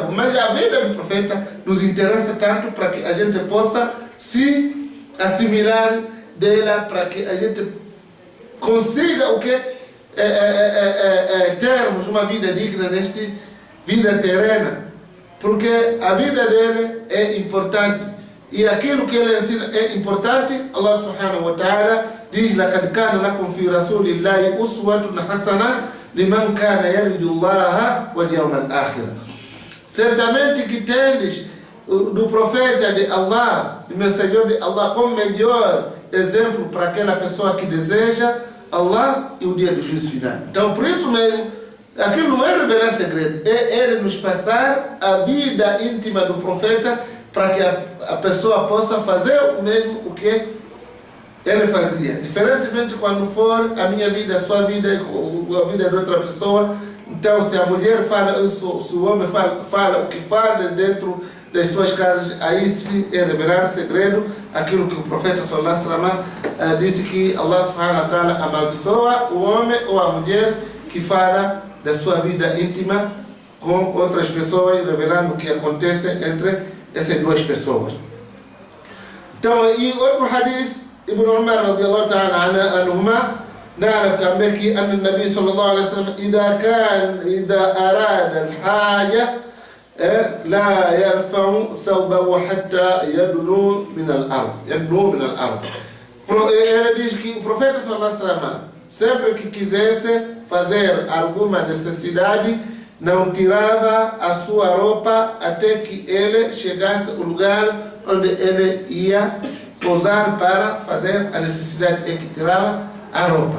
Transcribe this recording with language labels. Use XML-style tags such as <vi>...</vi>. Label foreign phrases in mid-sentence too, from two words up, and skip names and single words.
<pt>Mas a vida do profeta nos interessa tanto para que a gente possa se assimilar dela, para que a gente consiga o quê? Termos uma vida digna nesta vida terrena, porque a vida dele é importante e aquilo que ele ensina é importante.</pt> <ar>الله سبحانه وتعالى diz: لَقَدْ كَانَ لَكُمْ فِي رَسُولِ اللَّهِ أُسْوَةٌ حَسَنَةٌ لِمَنْ كَانَ يَرْجُو اللَّهَ وَالْيَوْمَ الْآخِرَ.</ar> <pt>Certamente que tendes do profeta de Allah, do mensageiro de Allah, como melhor exemplo para aquela pessoa que deseja Allah e o dia do juízo final. Então, por isso mesmo, aquilo não é revelar segredo, é ele nos passar a vida íntima do profeta para que a pessoa possa fazer o mesmo o que ele fazia. Diferentemente quando for a minha vida, a sua vida, a vida de outra pessoa, então se a mulher fala, se o homem fala o que fazem dentro das suas casas, aí sim é revelar segredo, aquilo que o profeta</pt> <ar>صلى الله عليه وسلم</ar> <pt>disse que</pt> <ar>الله سبحانه وتعالى</ar> <pt>amaldiçoa o homem ou a mulher que fala da sua vida íntima com outras pessoas, revelando o que acontece entre essas duas pessoas. Então, e outro hadith, Ibn Umar</pt> <ar>رضي الله تعالى عنهما,</ar> <pt>nara também que o</pt> <ar>النبي صلى الله عليه وسلم, إذا أراد الحاجة لا يرفع ثوبه حتى يدنو من الأرض.</ar> <pt>Ele diz que o profeta</pt> <ar>صلى الله عليه وسلم,</ar> <pt>sempre que quisesse fazer alguma necessidade, não tirava a sua roupa até que ele chegasse ao lugar onde ele ia pousar para fazer a necessidade, é que tirava a roupa.</pt>